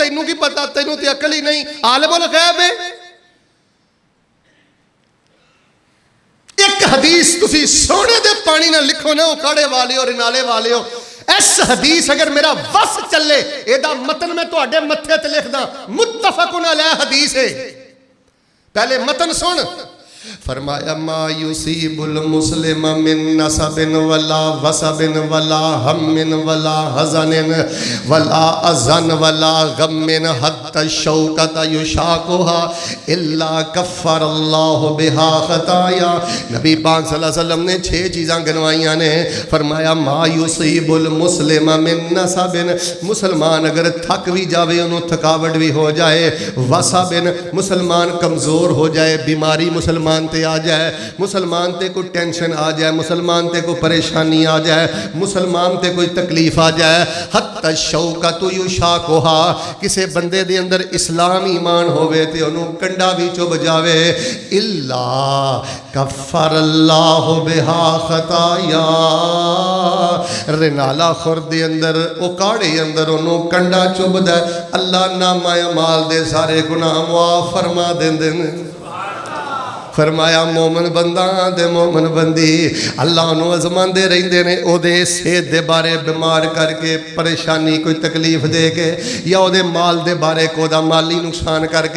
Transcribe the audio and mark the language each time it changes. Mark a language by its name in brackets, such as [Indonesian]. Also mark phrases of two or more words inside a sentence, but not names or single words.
[Punjabi] تینوں کی پتا؟ تینوں تے عقل ہی نہیں. [Arabic] عالم الغیب [Punjabi] ہے. ایک حدیث تسی سونے دے پانی نا لکھو نا، اوکاڑے والے اور اینالے والے ہو. اس حدیث اگر میرا وس چلے، ایدا متن میں تہاڈے متھے تے لکھدا. [Arabic] متفق علیہ [Punjabi] حدیث ہے۔ پہلے متن سن. [Arabic] فرمایا ما يصيب المسلم من نصب ولا وصب ولا هم ولا حزن ولا أذى ولا غم حتى شوكة يشاكها إلا كفر الله بها خطايا. [Punjabi] نبی پاک [Arabic] صلی اللہ علیہ وسلم [Punjabi] نے 6 چیزاں گنوائیاں نے. फरमाया [Arabic] ما يصيب المسلم من نصب, [Punjabi] مسلمان اگر تھک بھی جاوے، انہاں نوں تھکاوٹ بھی ہو جائے، وصب مسلمان کمزور ہو جائے, بیماری مسلمان مسلمان تے آ جائے، مسلمان تے کوئی ٹینشن آ جائے، مسلمان تے کوئی پریشانی آ جائے، مسلمان تے کوئی تکلیف آ جائے, [Arabic] حتى الشوكة يشاكها, [Punjabi] کسی بندے دے اندر اسلام ایمان ہووے تے انہاں نوں کنڈا بھی چبھ جاوے, [Arabic] إلا كفر الله بها خطايا, [Punjabi] رینالہ خرد دے اندر اوکاڑے اندر انہاں نوں کنڈا چبھدا، اللہ نامہ اعمال دے سارے گناہ معاف فرما دیندے نے. فرمایا مومن بندہ تے مومن بندی اللہ نوں آزماندے رہندے نے، اودے صحت دے بارے بیمار کر کے پریشانی کوئی تکلیف دے کے یا اودے مال دے بارے کودا مالی نقصان کر کے.